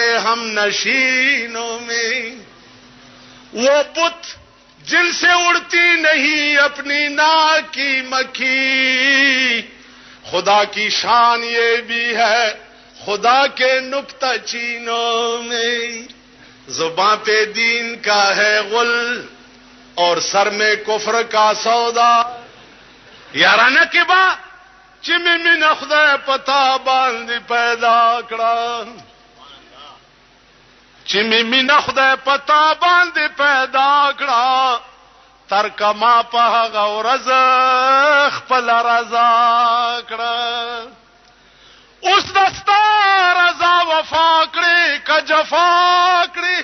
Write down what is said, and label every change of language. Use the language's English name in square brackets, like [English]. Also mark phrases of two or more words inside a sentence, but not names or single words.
[Urdu] ہم نشینوں میں وہ بت جن سے اڑتی نہیں اپنی ناک کی مکھی خدا کی شان یہ بھی ہے خدا کے نکتہ چینوں میں زباں پہ دین کا ہے غل اور سر میں کفر کا سودا [Pashto] یارانه کې با چې مې نه خدای پتا باندې پیدا کړه چې مې نه خدای پتا باندې پیدا کړه تر کما په هغه ورځ خپل رضا کړه اوس دستا رضا وفا کړې ک جفا کړې